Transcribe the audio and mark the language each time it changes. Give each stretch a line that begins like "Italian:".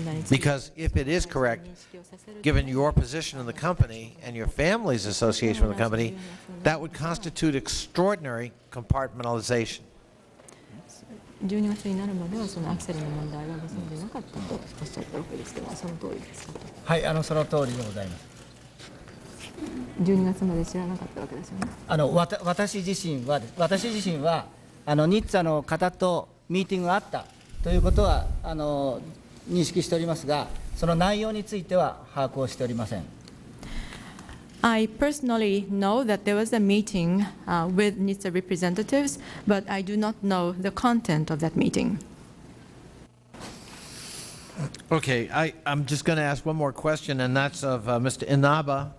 English: Because if it is correct, given your position in the company and your family's association with the company, that would constitute extraordinary compartmentalization.
Japanese: 12月になるまではそのアクセルの問題はご存じなかったとおっしゃったわけですけど、その通りですか？はい、その通りでございます。 12月まで知らなかったわけですよね。私自身はニッツァの方とミーティングがあったということは認識しておりますが、その内容については把握をしておりません。
English: I personally know that there was a meeting with NHTSA representatives, but I do not know the content of that meeting. Okay, I'm just going to ask one more question, and that's of Mr. Inaba.